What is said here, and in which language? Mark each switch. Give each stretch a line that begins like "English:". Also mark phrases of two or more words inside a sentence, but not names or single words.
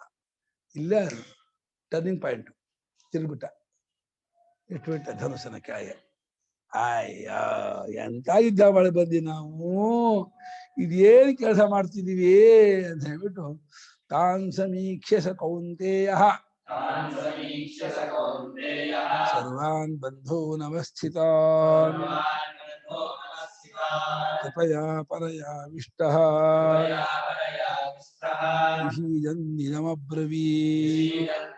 Kannada: ಇಲ್ಲೇ
English: turning point,
Kannada: ತಿರುಗ್ಬಿಟ್ಟ, ಇಟ್ಬಿಟ್ಟ ಧನುಸನ ಕೆಳಗೆ. ಅಯ್ಯ ಎಂತ ಯುದ್ಧ ಮಾಡಿ ಬಂದಿ ನಾವು, ಇದೇನು ಕೆಲಸ ಮಾಡ್ತಿದೀವಿ ಅಂತ ಹೇಳ್ಬಿಟ್ಟು
Sanskrit: ತಾನ್ ಸಮೀಕ್ಷೆ ಸ ಕೌಂತೆಯ ಸರ್ವಾನ್ ಬಂಧೂನ್ ಅವಸ್ಥಿತಾನ್ ಕೃಪಯಾ ಪರಯಾ ವಿಷ್ಟಃ ವಿಷೀದನ್ನಿನಮಬ್ರವೀತ್.